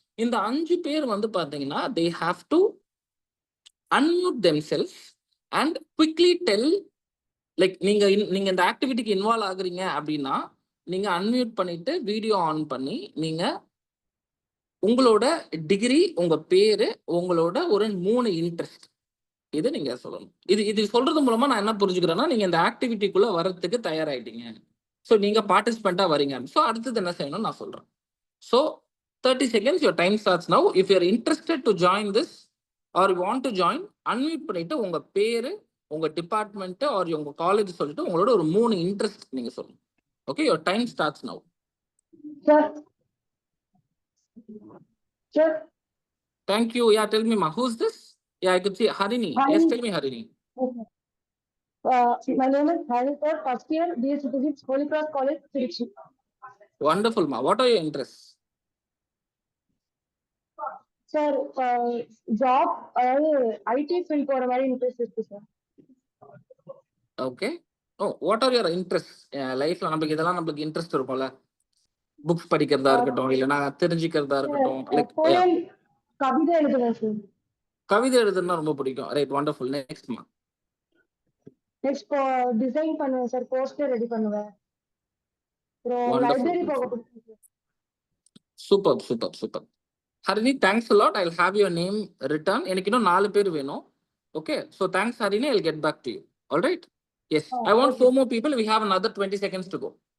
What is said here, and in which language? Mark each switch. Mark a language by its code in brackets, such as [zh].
[ta] இந்த 5 பேர் வந்து பாத்தீங்கன்னா [en] they have to unmute themselves and quickly tell, [ta] like நீங்க இந்த ஆக்டிவிட்டிக்கு இன்வால்வ் ஆகுறீங்க அப்படின்னா நீங்க அன்மியூட் பண்ணிட்டு வீடியோ ஆன் பண்ணி நீங்க உங்களோட டிகிரி, உங்க பேரு, உங்களோட ஒரு 3 இன்ட்ரெஸ்ட் இது நீங்க சொல்லணும். இது சொல்றது மூலமா நான் என்ன புரிஞ்சுக்கிறேன்னா, நீங்க இந்த ஆக்டிவிட்டிக்குள்ள வர்றதுக்கு தயாராயிட்டீங்க. ஸோ நீங்க பார்ட்டிசிபெண்டா வரீங்க. ஸோ அடுத்தது என்ன செய்யணும்னு நான் சொல்றேன். [en] So 30 seconds, your time starts now. If you are interested to join [ta] this or you want to join, unmute பண்ணிட்டு உங்க பேரு, உங்க டிபார்ட்மெண்ட் ஆர் உங்க காலேஜ் சொல்லிட்டு உங்களோட ஒரு 3 இன்ட்ரெஸ்ட் நீங்க சொல்லணும். [en] Okay, your time starts now. Sir. Sir. Thank you. Yeah, tell me, ma, who's this? Yeah, I could see Harini. Hi. Yes, tell me, Harini. My name is Harini, sir. First year BSc Physics, Holy Cross College, Trichy. Wonderful, ma. What are your interests? [ta] Sir, job அதாவது IT field போற மாதிரி interest இருக்கு sir. Okay. O, [en] what are your interest [ta] லைஃப்ல? நம்மளுக்கு இதெல்லாம் நம்மளுக்கு interest இருக்கும்ல. Books படிக்கிறதா இருக்கட்டும், இல்லைன்னா தெரிஞ்சுக்கிறதா இருக்கட்டும், லைக் போயம் கவிதை எழுதுவேன் சார். கவிதை எழுதுனா ரொம்ப பிடிக்கும். Right, wonderful. நெக்ஸ்ட்மா. நெக்ஸ்ட் டிசைன் பண்ணுவேன் சார், போஸ்டர் ரெடி பண்ணுவேன். அப்புறம் லைப்ரரி போக வண்டர்ஃபுல். பிடிக்கும் sir. Super super super. Harini, thanks a lot. [en] I'll have your name written. [ta] எனக்கு இன்னும் 4 பேர் வேணும். [en] Okay, so thanks Harini, I'll get back to you. All right? Yes, I want okay. 4 more people. We have another 20 seconds to go.